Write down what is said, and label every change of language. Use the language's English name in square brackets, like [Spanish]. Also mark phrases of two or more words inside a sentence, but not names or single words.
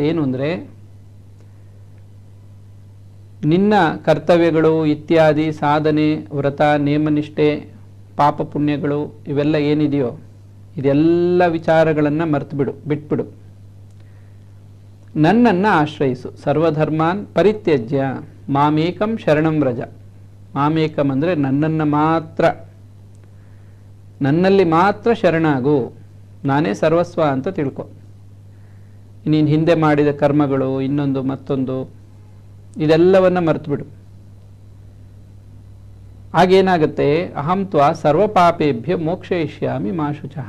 [Kannada] ಏನು ಅಂದರೆ, ನಿನ್ನ ಕರ್ತವ್ಯಗಳು ಇತ್ಯಾದಿ ಸಾಧನೆ, ವ್ರತ, ನೇಮನಿಷ್ಠೆ, ಪಾಪ ಪುಣ್ಯಗಳು ಇವೆಲ್ಲ ಏನಿದೆಯೋ ಇದೆಲ್ಲ ವಿಚಾರಗಳನ್ನು ಬಿಟ್ಬಿಡು. ನನ್ನನ್ನು ಆಶ್ರಯಿಸು. [Sanskrit] ಸರ್ವಧರ್ಮಾನ್ ಪರಿತ್ಯಜ್ಯ ಮಾಮೇಕಂ ಶರಣಂ ವ್ರಜ. [Kannada] ಮಾಮೇಕಂ ಅಂದರೆ ನನ್ನನ್ನು ಮಾತ್ರ, ನನ್ನಲ್ಲಿ ಮಾತ್ರ ಶರಣಾಗು, ನಾನೇ ಸರ್ವಸ್ವ ಅಂತ ತಿಳ್ಕೊ. ನೀನು ಹಿಂದೆ ಮಾಡಿದ ಕರ್ಮಗಳು, ಇನ್ನೊಂದು ಮತ್ತೊಂದು, ಇದೆಲ್ಲವನ್ನು ಮರೆತುಬಿಡು. ಆಗೇನಾಗುತ್ತೆ, [Sanskrit] ಅಹಂ ತ್ವಾ ಸರ್ವ ಪಾಪೇಭ್ಯ ಮೋಕ್ಷಯಿಷ್ಯಾಮಿ ಮಾ ಶುಚಃ.